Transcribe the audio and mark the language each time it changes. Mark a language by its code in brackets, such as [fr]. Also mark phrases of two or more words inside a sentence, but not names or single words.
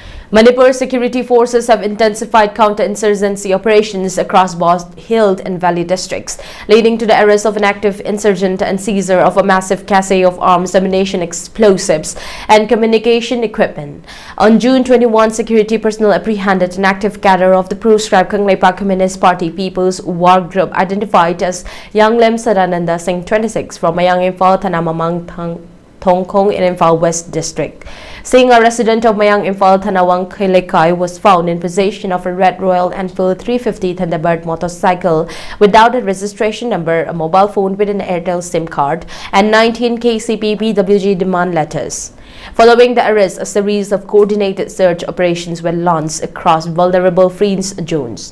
[en] Manipur security forces have intensified counter-insurgency operations across both hill and valley districts, leading to the arrest of an active insurgent and seizure of a massive cache of arms, ammunition, explosives, and communication equipment. On June 21, security personnel apprehended an active cadre of the proscribed Kangleipa Communist Party People's War Group identified as Yanglem Sadananda Singh 26 from Mayang Imphal Thana Mamang Thongkong in Imphal West District. Singh, a resident of Mayang Imphal Thanawang Khelekai, was found in possession of a red Royal Enfield 350 Thunderbird motorcycle without a registration number, a mobile phone with an Airtel SIM card, and 19 KCP PWG demand letters. Following the arrest, a series of coordinated search operations were launched across vulnerable freeze zones.